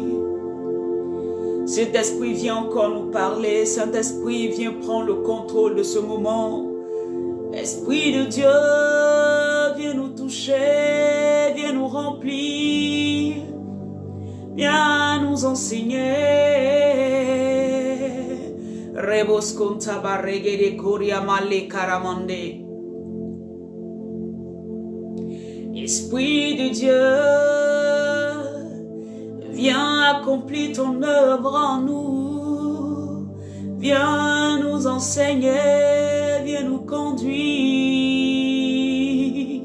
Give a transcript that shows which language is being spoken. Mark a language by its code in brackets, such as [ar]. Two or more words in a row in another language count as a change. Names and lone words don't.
[fr] Saint-Esprit, viens encore nous parler. Saint-Esprit, viens prendre le contrôle de ce moment. Esprit de Dieu, viens nous toucher, viens nous remplir, viens nous enseigner. Rebos konta barege de koria male karamande. Esprit de Dieu, viens accomplir ton œuvre en nous. Viens nous enseigner, viens nous conduire.